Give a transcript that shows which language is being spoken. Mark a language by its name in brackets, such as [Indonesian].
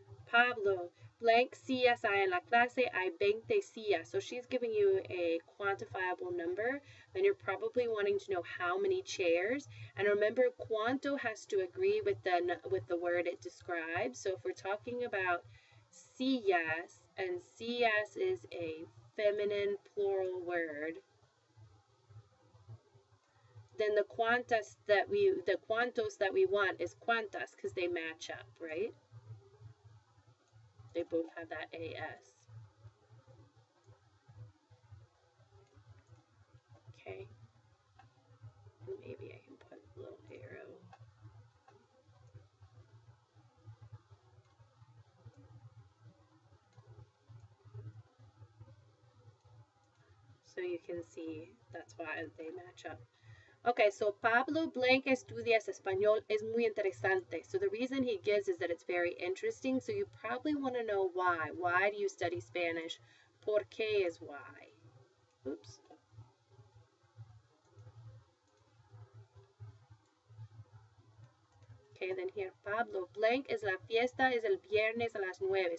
[Spanish] Pablo, blank sillas hay en la clase, hay 20 sillas. [English] So she's giving you a quantifiable number. Then you're probably wanting to know how many chairs. And remember, cuánto has to agree with the word it describes. So if we're talking about sillas, and sillas is a feminine plural word, then the cuantos that we want is cuantas because they match up, right? They both have that AS. Okay. Maybe I can put a little arrow. So you can see that's why they match up. Okay, so [Spanish] Pablo Blanc estudias español es muy interesante. [English] So the reason he gives is that it's very interesting. So you probably want to know why. Why do you study Spanish? [Spanish] ¿Por qué [English] is why? Oops. Okay, then here, [Spanish] Pablo, [English] blank is [Spanish] la fiesta es el viernes a las 9.